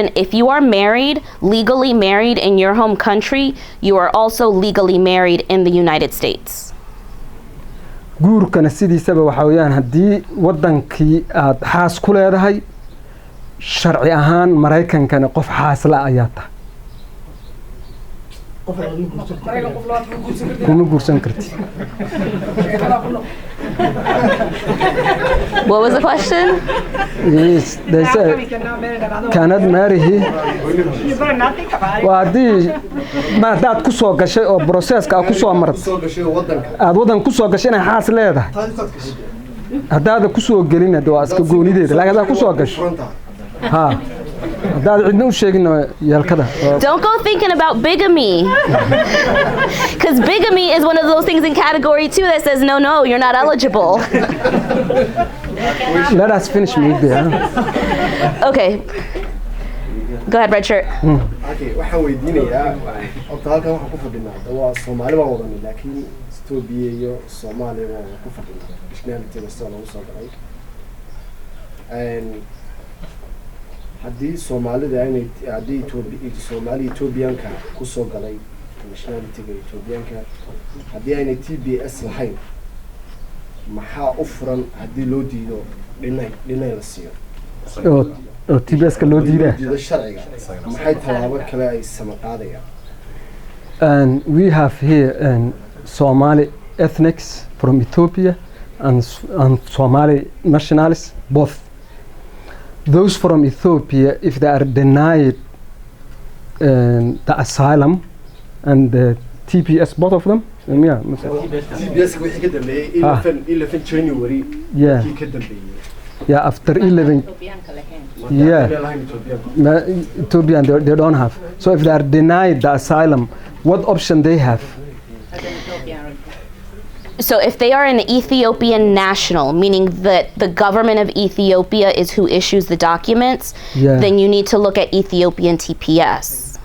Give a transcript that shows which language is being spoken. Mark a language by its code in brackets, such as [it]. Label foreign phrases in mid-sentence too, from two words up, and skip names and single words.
[en] If you are married, legally married in your home country, you are also legally married in the United States. [so] guurkana sidiisaba waxaa weeyaan haddii waddankii aad xaas ku leedahay sharci ahaan maraykankana qof xaasla ayaa tahay kuma guursan karti. [en] What was the question? Yes, they said cannot marry him. [so] waa haddii ma haddaad ku soo gashay oo broseska aad ku soo martay aad waddan ku soo gashay inay xaas leedahay haddaada ku soo gelin hadda waa iska goonideeda laakiin haddaad ku soo gasho ha haddaad cidna u sheegin yeelkada. [en] Don't go thinking about bigamy. Because bigamy is one of those things in category 2 that says, no, no, you're not eligible. Let us finish with there. Okay. Go ahead, red shirt. [so] Okay, waxaan weydiinayaa horta halkan waxaan ku fadhinaa waa Soomaali baan wadanay laakiin Ethiopia iyo Soomaaliya waan ku fadhinaa nationality sida lagu soo galay haddii Soomaalida ay haddii Ethiopianka ku soo galay nationality-ga Ethiopianka haddii ay TPS lahayn maxaa u furan haddii loo diido dhinay la siiyo oo TPS ka loo diidaa sharciga maxay talaabo kale ay samaqaadayaan. [en] And we have here Somali ethnics from Ethiopia and Somali nationalists both. Those from Ethiopia, if they are denied the asylum and the TPS, both of them, yeah. [so] TPS wixii ka dambeeyay 11 January. [en] Yeah. [so] Wixii ka dambeeyay. [en] Yeah, after 11. Yeah. Ethiopian, they don't have. So if they are denied the asylum, what option they have? So if they are an Ethiopian national, meaning that the government of Ethiopia is who issues the documents, then you need to look at Ethiopian TPS.